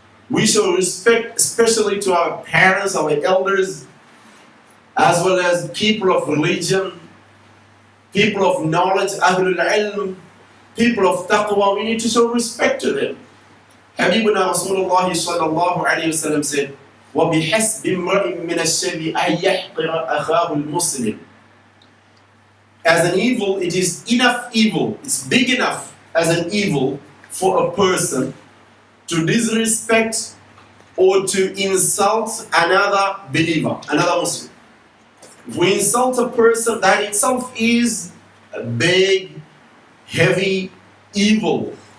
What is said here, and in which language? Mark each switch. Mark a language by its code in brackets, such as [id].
[en] We show respect especially to our parents, our elders, as well as people of religion, people of knowledge, ahlul ilm, people of taqwa. We need to show respect to them. [ar] Habibuna Rasulullah sallallahu alayhi wa sallam said, وَبِحَسْبِ امْرَئٍ مِّنَ الشَّرِّ أَن يَحْقِرَ أَخَاهُ الْمُسْلِمِ. [en] As an evil, it is enough evil, it's big enough as an evil for a person to disrespect or to insult another believer, another Muslim. If we insult a person, that itself is a big, heavy evil.